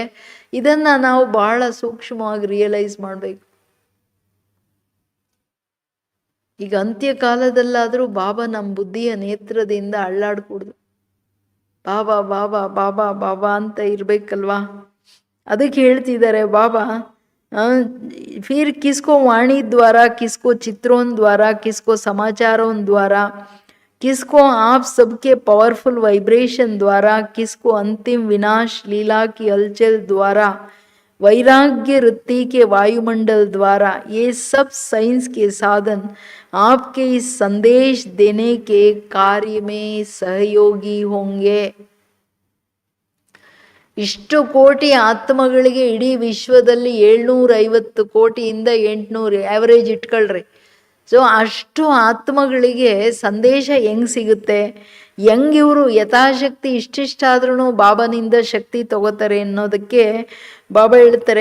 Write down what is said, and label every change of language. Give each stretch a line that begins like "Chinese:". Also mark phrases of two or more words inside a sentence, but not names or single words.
Kannada: ಇದನ್ನು ನಾವು ಬಹಳ ಸೂಕ್ಷ್ಮವಾಗಿ ರಿಯಲೈಸ್ ಮಾಡಬೇಕು. ಈಗ ಅಂತ್ಯಕಾಲದಲ್ಲಾದರೂ ಬಾಬಾ ನಮ್ಮ ಬುದ್ಧಿಯ ನೇತ್ರದಿಂದ ಅಳ್ಳಾಡ್ಕೂಡ್ದು. ಬಾಬಾ ಬಾಬಾ ಬಾಬಾ ಬಾಬಾ ಅಂತ ಇರಬೇಕಲ್ವಾ. ಅದಕ್ಕೆ ಹೇಳ್ತಿದ್ದಾರೆ ಬಾಬಾ,
Hindi: फिर किसको वाणी द्वारा, किसको चित्रों द्वारा, किसको समाचारों द्वारा, किसको आप सबके
English: powerful vibration
Hindi: द्वारा, किसको अंतिम विनाश लीला की हलचल द्वारा, वैराग्य वृत्ति के वायुमंडल द्वारा, ये सब साइंस के साधन आपके इस संदेश देने के कार्य में सहयोगी होंगे.
Kannada: ಇಷ್ಟು ಕೋಟಿ ಆತ್ಮಗಳಿಗೆ ಇಡೀ ವಿಶ್ವದಲ್ಲಿ 750 ಕೋಟಿಯಿಂದ 800 ಆ್ಯಾವ್ರೇಜ್ ಇಟ್ಕೊಳ್ರಿ. ಸೊ ಅಷ್ಟು ಆತ್ಮಗಳಿಗೆ ಸಂದೇಶ ಹೆಂಗೆ ಸಿಗುತ್ತೆ, ಹೆಂಗೆ ಇವರು ಯಥಾಶಕ್ತಿ ಇಷ್ಟಿಷ್ಟಾದ್ರೂ ಬಾಬನಿಂದ ಶಕ್ತಿ ತಗೋತಾರೆ ಅನ್ನೋದಕ್ಕೆ ಬಾಬಾ ಹೇಳ್ತಾರೆ.